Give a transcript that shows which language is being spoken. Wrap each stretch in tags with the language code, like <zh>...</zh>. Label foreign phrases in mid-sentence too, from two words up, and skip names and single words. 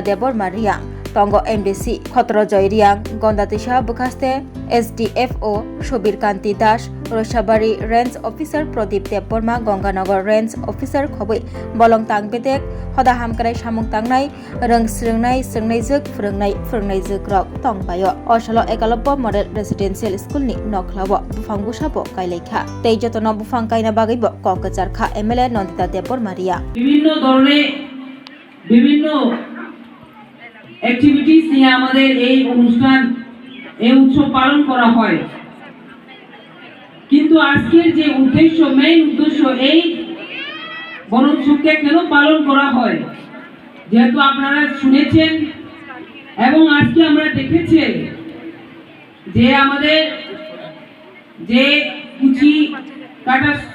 <trp>Debor Maria Tongo MDC Khotro Joyriang Gondatisha Bukhaste SDFO Shobir Kanti Dash Roshabari Range Officer Prodip Deborma Gonganagar Range Officer Khobui Bolong Tang Bedek Hoda Hamkarai Samung Tangnai Rang Srengnai Juk Frengnai Juk Rok Tongbayo Osalo Ekalobo Model Residential School ni Noklabo Bufangu Sabo Kailekha Teijotono Bufang Kaina Bagibo Kokacharkha MLA Nondita Debor Maria</trp> <bn>বিভিন্ন অ্যাক্টিভিটিস নিয়ে আমাদের এই অনুষ্ঠান এই উৎসব পালন করা হয় কিন্তু আজকের যে মেইন উদ্দেশ্য এই বনোৎসবকে কেন পালন করা হয় যেহেতু আপনারা শুনেছেন এবং আজকে আমরা দেখেছি যে আমাদের যে কুচি কাটা</bn>